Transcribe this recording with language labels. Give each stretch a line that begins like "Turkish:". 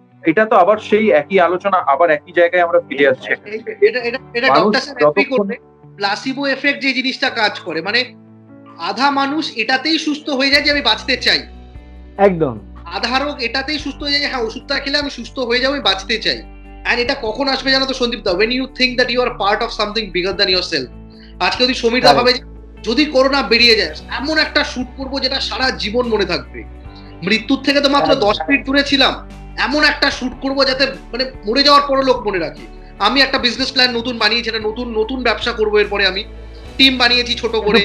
Bangla: এটা তো আবার সেই একই আলোচনা, আবার একই জায়গায় আমরা ফিরে আসছি। এটা ডক্টর স্যার এগ্রি করবে, প্লাসিবো এফেক্ট যে জিনিসটা কাজ করে, মানে আধা মানুষ এটাতেই সুস্থ হয়ে যায় যে আমি বাঁচতে চাই, একদম আধা রোগ এটাতেই সুস্থ হয়ে যায় যে হ্যাঁ ওষুধটা খেলে আমি সুস্থ হয়ে যাবো, আমি বাঁচতে চাই। এন্ড এটা কখন আসবে জানো তো সন্দীপ দা?
English: when you think that you are part of something bigger than yourself।
Bangla: আজকে যদি সমীর দা ভাবে যদি করোনা বেরিয়ে যায় এমন একটা শুট করবো যেটা সারা জীবন মনে থাকবে, মৃত্যুর থেকে তো মাত্র 10 মিনিট দূরে ছিলাম, এমন একটা শুট করবো যাতে মানে মরে যাওয়ার পরও লোক মনে রাখে। আমি একটা বিজনেস প্ল্যান নতুন বানিয়েছি, এটা নতুন নতুন ব্যবসা করবো, এরপরে আমি টিম বানিয়েছি ছোট করে।